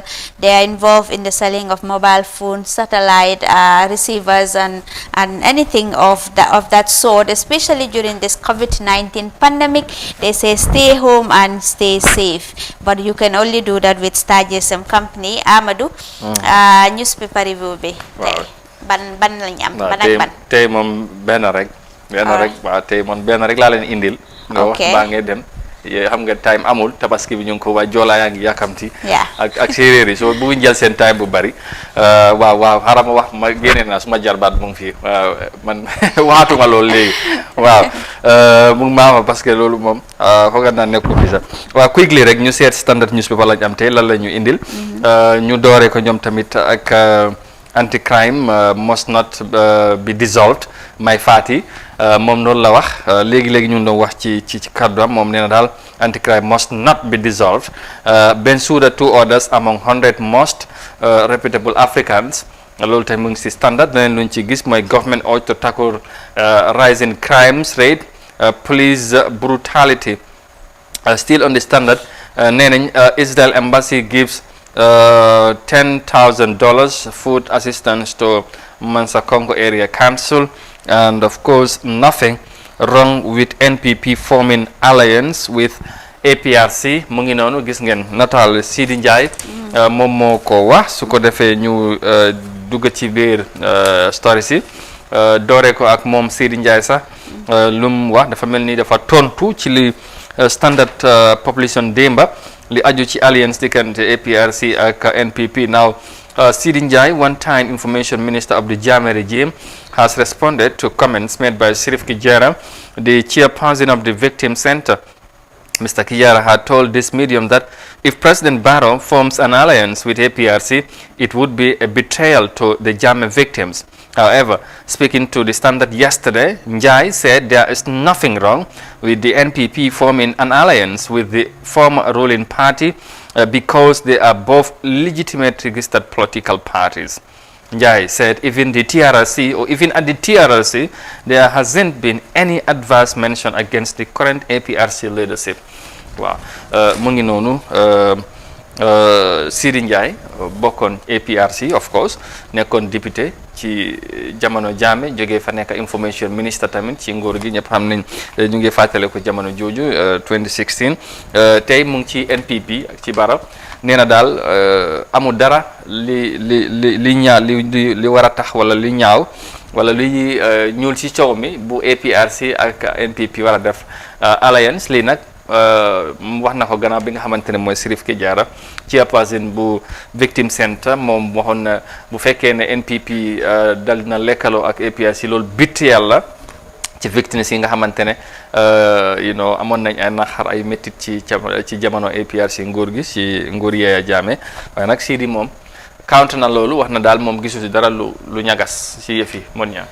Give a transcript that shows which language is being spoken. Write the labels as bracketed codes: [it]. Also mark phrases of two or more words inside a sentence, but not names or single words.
[en] They are involved in the selling of mobile phones, satellite receivers, and anything of that sort, especially during this COVID-19 pandemic. They say stay home and stay safe. But you can only do that with Star GSM Company. [wo] Amadou, newspaper review bi tey ban lañ am ban ak ban tey moom benn rek waaw tey moom benn rek laa leen indil nga wax baa ngay dem xam nga time amul tabaski bi ñu ngi ko waa joolaa yaa ngi yàkkamti ak séeréer yi soo bëgguñ jël seen time bu bari waaw xaaral ma wax ma génne naa suma jarbaat mu ngi fii man waxatuma loolu léegi waaw mu ngi maama parce que loolu moom fooga naa nekku fi sax waaw quickly rek ñu seet standard newspaper lañ am tey lan la ñu indil ñu dooree ko ñoom tamit ak [en] anti-crime must not be dissolved [wo] may faati moom noonu la wax léegi-léegi ñu ngi doon wax ci kàddu am moom nee na daal [en] anti-crime must not be dissolved Bensouda two orders among 100 most reputable Africans [wo] loolu tey mu ngi si standard leneen luñ ci gis mooy [en] government ought to tackle rising crimes rate police brutality still on the standard [wo] nee nañ [en] Israel embassy gives $10,000 food assistance to Mansa Congo area council, and of course nothing wrong with NPP forming alliance with APRC [wo] mu ngi noonu gis ngeen nataal Sidi Ndiaye moom moo ko wax su ko defee ñu dugg ci biir story si dooree ko ak moom Sidi Ndiaye sax lu mu wax dafa mel ni dafa tontu ci li standard population démba li aju ci alliance diggante APRC ak NPP. [en] Now Sidi Njai, one-time information minister of the Jammeh regime, has responded to comments made by Shirif Kijera, the chairperson of the victim center. Mr. Kijera had told this medium that if President Barrow forms an alliance with APRC, it would be a betrayal to the Jammeh victims. However, speaking to the Standard yesterday, Njai said there is nothing wrong with the NPP forming an alliance with the former ruling party because they are both legitimate registered political parties. Njai said even the TRRC or even at the TRRC, there hasn't been any adverse mention against the current APRC leadership. Wow. [wo] Mu ngi noonu Sidi Ndiaye bokkoon APRC [en] of course [wo] nekkoon député ci jamono Jammeh jógee fa nekk [en] information minister [wo] tamit ci nguur gi ñëpp xam nañ ñu ngi fàttale ko jamono jooju 2016 tey mu ngi ci NPP ak ci Barrow nee na daal amul dara li ñaaw li war a tax wala li ñaaw wala li ñuul ci coow mi bu APRC ak NPP war a def alliance lii nag wax na ko gannaaw bi nga xamante ne mooy Sirif Kijara chairperson bu [en] victim center [wo] moom waxoon na bu fekkee ne NPP dal na lekkaloo ak APRC loolu bitt yàlla ci victimes yi nga xamante ne amoon nañ ay naxar ay méttit ci jamono APRC nguur gi ci nguur Yaya Jammeh waaye nag Sidi moom count na loolu wax na daal moom gisu si dara lu ñagas ci yëf yi mon ñaa